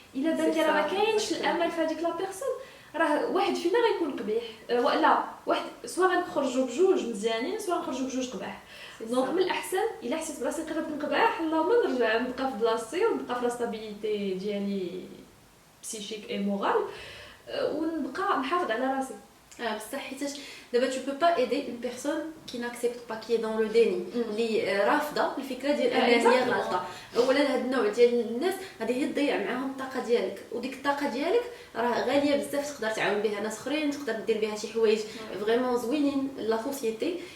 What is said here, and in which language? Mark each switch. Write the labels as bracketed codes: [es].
[ar] الا بان لي راه ما كاينش الامل في هذيك لا بيرسون، راه واحد فينا غيكون قبيح، لا واحد سواء غنخرجوا بجوج مزيانين سواء نخرجوا بجوج قباح. دونك من الاحسن الا حسيت براسي قربت نقبح، اللهم نرجع نبقى في بلاصتي ونبقى في لا ستابيليتي ديالي بسيشيك اي مورال، ونبقى نحافظ على راسي. بصح حيتاش دابا [fr] tu peux pas aider une personne qui n'accepte pas, qui est dans le déni, [ar] اللي رافضه الفكره ديال انها هي غلطه. اولا هاد النوع ديال الناس غادي هي تضيع معاهم الطاقه ديالك، وديك الطاقه ديالك راه غاليه بزاف، تقدر تعاون بها ناس اخرين، تقدر دير بها شي حوايج فريمون زوينين لا سوسيتي.